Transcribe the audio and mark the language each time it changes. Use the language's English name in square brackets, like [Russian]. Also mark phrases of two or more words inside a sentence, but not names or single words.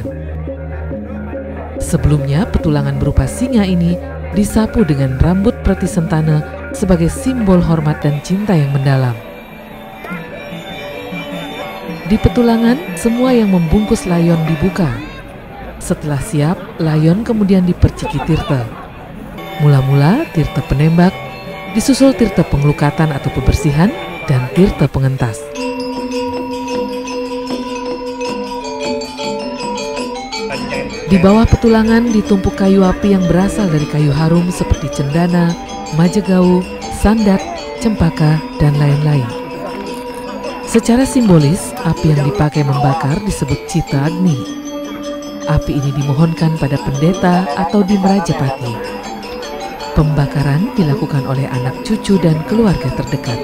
[Indonesian] Sebelumnya petulangan berupa singa ini disapu dengan rambut preti sentana sebagai simbol hormat dan cinta yang mendalam. Di petulangan semua yang membungkus layon dibuka. Setelah siap, layon kemudian diperciki tirta. Mula-mula tirta penembak, disusul tirta pengelukatan atau pembersihan, dan tirta pengentas. Di bawah petulangan ditumpuk kayu api yang berasal dari kayu harum seperti cendana, majegau, sandat, cempaka, dan lain-lain. Secara simbolis, api yang dipakai membakar disebut cita agni. Api ini dimohonkan pada pendeta atau di Merajapati. Pembakaran dilakukan oleh anak cucu dan keluarga terdekat.